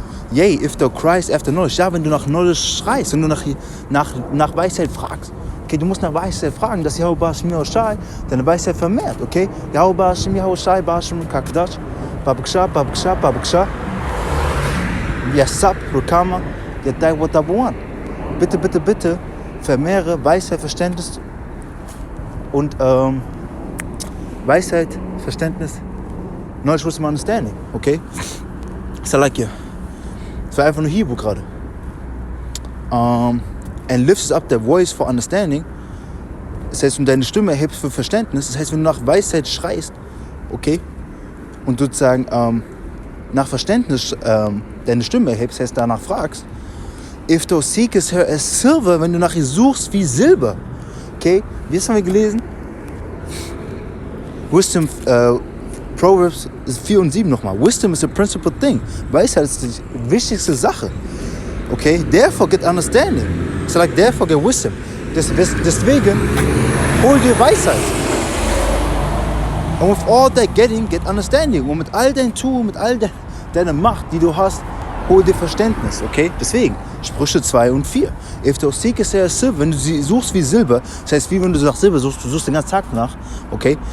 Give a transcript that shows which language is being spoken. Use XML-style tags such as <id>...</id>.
<en>Yea, if thou cries after knowledge,</en> <de>ja, wenn du nach Knowledge schreist, wenn du nach Weisheit fragst, okay, du musst nach Weisheit fragen, dass Jehovah deine Weisheit vermehrt, okay, Jehovah Kakdash, Babaksha, Yasab, Rukama, Yadai Watabuan. Bitte, vermehre Weisheit, Verständnis Und Weisheit, Verständnis, Knowledge, Wisdom, Understanding, okay? Salakia. Das war einfach nur Hebrew gerade.</de> <en>And lifts up their voice for understanding.</en> <de>Das heißt, wenn du deine Stimme erhebst für Verständnis, das heißt, wenn du nach Weisheit schreist, okay, und sozusagen nach Verständnis deine Stimme erhebst, das heißt, danach fragst,</de> <en>if thou seekest her as silver,</en> <de>wenn du nach ihr suchst wie Silber, okay, wie haben wir gelesen?</de> <en>Wisdom, Proverbs 4 und 7 nochmal. Wisdom is the principal thing.</en> <de>Weisheit ist die wichtigste Sache. Okay?</de> <en>Therefore get understanding. It's like therefore get wisdom.</en> <de>Deswegen hol dir Weisheit. Und</de> <en>with all that getting, get understanding.</en> <de>Und mit all dein Tun, mit all deiner Macht, die du hast, hol dir Verständnis. Okay? Deswegen, Sprüche 2 und 4.</de> <en>If thou seekest her as silver,</en> <de>wenn du sie suchst wie Silber, das heißt, wie wenn du nach Silber suchst, du suchst den ganzen Tag nach, okay?</de>